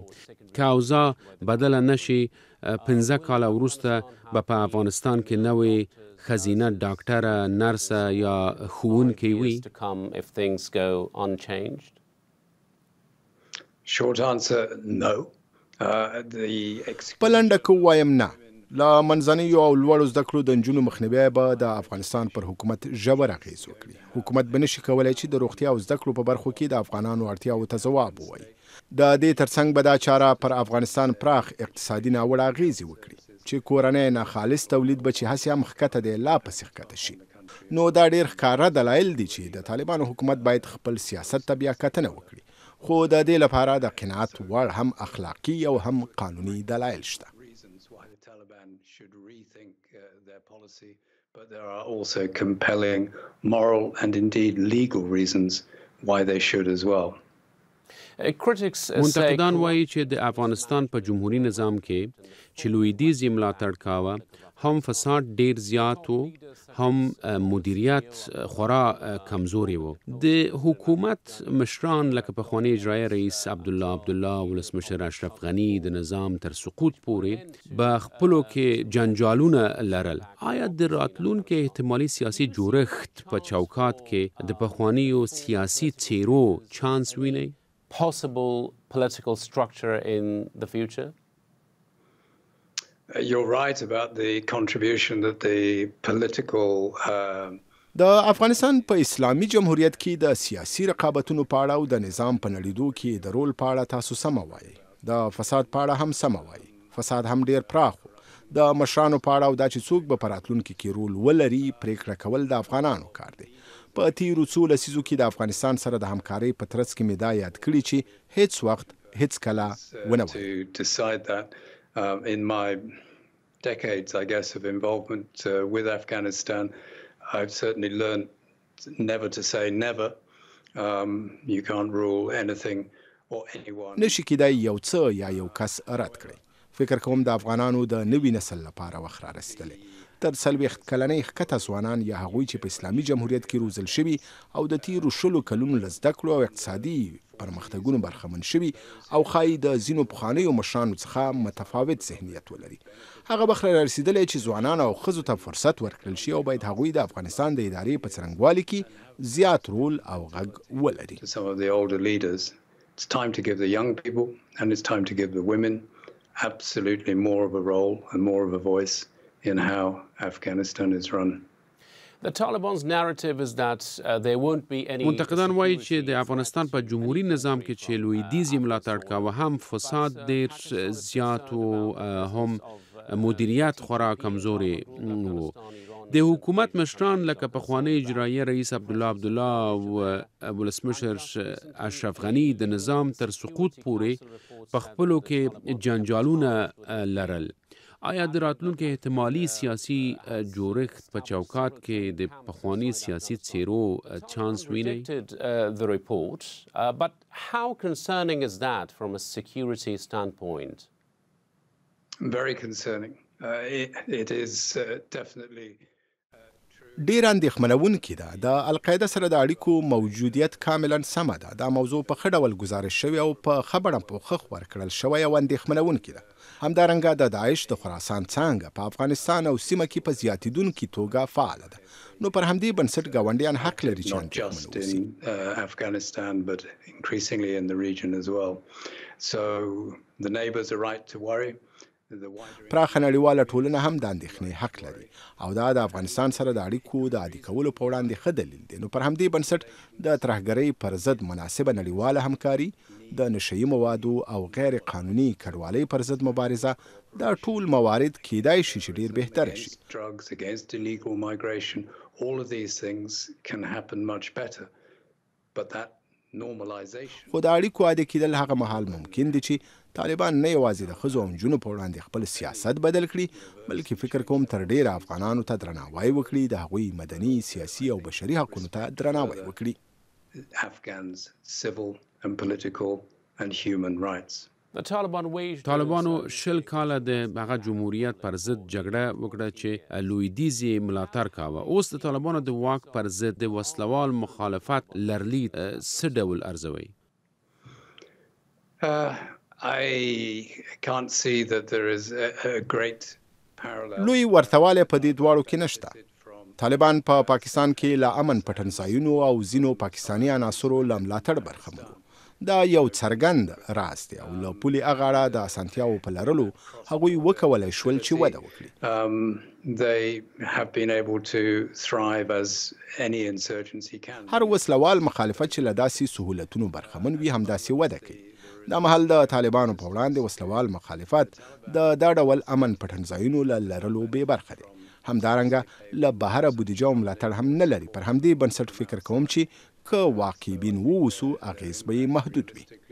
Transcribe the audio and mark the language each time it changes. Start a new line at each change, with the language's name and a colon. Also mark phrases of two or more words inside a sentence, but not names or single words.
Pashto: که اوضاع بدله نشي 15 کاله وروسته به په افغانستان کې نوې ښځینه ډاکټره، نرسه یا ښوونکې وي.
English: Short answer, no.
Pashto: په لنډه کې وایم نه. له منځنیو او لوړو زده کړو د نجونو مخنیوی به د افغانستان پر حکومت ژور اغېز وکړي. حکومت به نشي کولی چې د روغتیا او زده کړو په برخو کې د افغانانو اړتیاوو ته ځواب ووایي. د دې ترڅنګ به دا چاره پر افغانستان پراخ اقتصادي ناوړه اغېزې وکړي چې کورنۍ ناخالص تولید به چې هسې هم ښکته دی لا پسې ښکته شي. نو دا ډېر ښکاره دلایل دي چې د طالبانو حکومت باید خپل سیاست ته بیا کتنه وکړي. خو د دې لپاره د قناعت وړ هم اخلاقي او هم قانوني دلایل شته. But there are also compelling moral and indeed legal reasons why they should as well. منتقدان وایي چې د افغانستان په جمهوریت نظام کې چې لویدیځ یې ملاتړ کاوه هم فساد ډیر زیات و هم مدیریت خورا کمزوري و. د حکومت مشران لکه پخوانی اجرایي رئیس عبدالله ولسمشر اشرف غنی د نظام تر سقوط پورې به خپلو کې جنجالونه لرل. آیا د راتلونکي احتمالي سیاسي جوړښت په چوکات کې د پخوانیو سیاسي څیرو چانس وینئ؟
English: Possible political structure in the future? You're right about the contribution that the political
Pashto: د افغانستان په اسلامي جمهوریت کې د سیاسي رقابتونو په اړه او د نظام په نړیدو کې د رول په اړه تاسو سم وایي. د فساد په اړه هم سم وایي. فساد هم ډیر پراخ د مشرانو په اړه او دا چې څوک به په راتلونکي کې رول ولري پریکړه کول د افغانانو کار دی. په تیرو څو لسیزو کې د افغانستان سره د همکارۍ په ترڅ کې مې دا یاد کړي چې هیڅ وخت هیڅ کله ونه وایي.
English: In my decades, I guess, of involvement with Afghanistan, I've certainly learned never to say never. You can't rule anything or anyone.
Pashto: نشي کېدای یو څه یا یو کس رد کړي. فکر کوم د افغانانو د نوي نسل لپاره وخت را رسیدلی. تر 40 کلنۍ ښکته ځوانان یا هغوی چې په اسلامي جمهوریت کې روزل شوي او د تیرو 20 کلونو له زده کړو او اقتصادي پرمختګونو برخمن شوي او ښایي د ځینو پخوانیو مشرانو څخه متفاوت ذهنیت ولري. هغه وخت را رسیدلی چې ځوانان او ښځو ته فرصت ورکړل شي او باید هغوی د افغانستان د ادارې په څرنګوالي کې زیات رول او غږ ولري.
English: Some of the older leaders, it's time to give the young people and it's time to give the women absolutely more of a role and more of a voice in how Afghanistan is run. The Taliban's narrative is that there won't be any.
Pashto: منتقدان وایي چې د افغانستان په جمهوریت نظام کې چې لویدیځ ملاتړ کاوه هم فساد ډیر زیات او هم مدیریت خورا کمزوري وو. د حکومت مشران لکه پخوانی اجرایي رئیس عبدالله او ولسمشر اشرف غنی د نظام تر سقوط پورې په خپلو کې جنجالونه لرل. آیا د راتلونکي احتمالي سیاسي جوړښت په چوکاټ کې د پخوانی سیاسي څیرو چانس ویني؟
English: The report, but how concerning is that from a security standpoint? Very concerning. It is definitely
Pashto: ډیر اندېښمنونکې ده. د القاعده سره د اړیکو موجودیت کاملا سمه ده. دا موضوع په ښه ډول ګزارش شوی او په ښه بڼه پوښښ ورکړل شوی او اندېښمنونکې ده. همدارنګه د داعش د خراسان څانګه په افغانستان او سیمه کې په زیاتیدونکې توګه فعاله ده. نو پر همدې بنسټ ګاونډیان حق لري چې
English: not just in Afghanistan but increasingly in the region as well. So the neighbors are right to worry.
Pashto: پراخه نړیواله ټولنه هم د اندېښنې حق لري او دا د افغانستان سره د اړیکو د عادي کولو په وړاندې ښه دلیل دی. نو پر همدې بنسټ د ترهګرۍ پر ضد مناسبه نړیواله همکاري، د نشهیي موادو او غیر قانوني کډوالۍ پر ضد مبارزه، دا ټول موارد کیدای شي چې ډیر بهتره شي.
English: Drugs against illegal migration, all of these things can happen much better. But that normalization.
Pashto: خو د اړیکو عادي کېدل هغه مهال ممکن دي چې طالبان نه یوازې د ښځو او نجونو په وړاندې خپل سیاست بدل کړي بلکې فکر کوم تر ډیره افغانانو ته درناوی وکړي، د هغوی مدني، سیاسي او بشري حقونو ته درناوی وکړي.
English: Afghans' civil and political and human rights.
Pashto: طالبانو 20 کاله د هغه جمهوریت پر ضد جګړه وکړه چې لویدیځ ملاتړ کاوه. اوس د طالبانو د واک پر ضد د وسلوال مخالفت لرلید څه ډول ارزوي؟
English: I can't see that there is a great parallel.
Pashto: لوی ورتواله په دې دواړو کې نشته. طالبان په پاکستان کې له امن پټنځایونو او ځینو پاکستاني عناصرو له ملاتړ برخمن. دا یو څرګند راز دی او له پولې اغاړه د اسانتیاو په لرلو هغوی وکولای شول چې وده وکړي. They have been able to thrive as any insurgency can. هر وسلوال مخالفت چې له داسې سهولتونو برخمن وي همداسې وده کوي. دا مهال د طالبانو په وړاندې وسلوال مخالفت د دا ډول امن پټنځایونو له لرلو بې برخه دی. همدارنګه له بهره بودیجه او ملاتړ هم نه لري. پر همدې بنسټ فکر کوم چې که واقع بین ووسو اغیز به محدود وي.